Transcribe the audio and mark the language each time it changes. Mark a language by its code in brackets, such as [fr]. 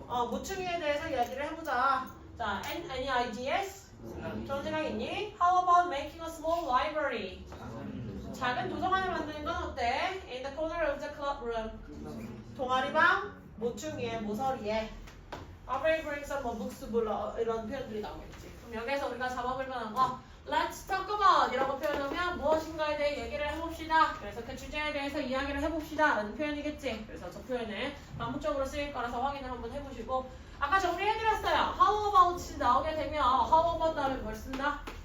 [ko] 모퉁이에 대해서 이야기를 해보자. 자, [en] any ideas? [ko] 좋은 생각 있니? [en] How about making a small library? [ko] 작은 도서관을 만드는 건 어때? [en] In the corner of the clubroom. [ko] 동아리방 모퉁이에 모서리에. [en] I will bring some books [ko] 이런 표현들이 나오겠지. 그럼 여기서 우리가 잡아볼 만한 거 [en] Let's talk about [ko] 이라고 표현하면 무엇인가에 대해 얘기를 해봅시다. 그래서 그 주제에 대해서 이야기를 해봅시다 라는 표현이겠지. 그래서 저 표현을 반복적으로 쓰일 거라서 확인을 한번 해보시고 아까 정리해드렸어요. How about 나오게 되면 How about 다음에 뭘 쓴다?